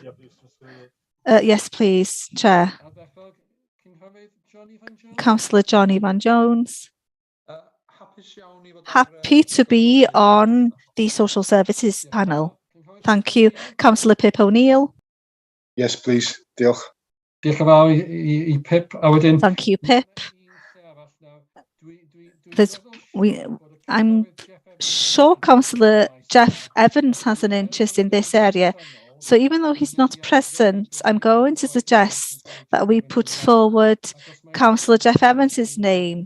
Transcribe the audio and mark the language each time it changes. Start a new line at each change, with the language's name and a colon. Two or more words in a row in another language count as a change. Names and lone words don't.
English: Yes, please, Chair. Councillor Johnny Van Jones. Happy to be on the social services panel. Thank you. Councillor Pip O'Neill. Yes, please.
Welsh: Diolch. Diolch yn fawr I Pip. A wedyn...
English: Thank you, Pip. I'm sure Councillor Jeff Evans has an interest in this area. So even though he's not present, I'm going to suggest that we put forward Councillor Jeff Evans's name.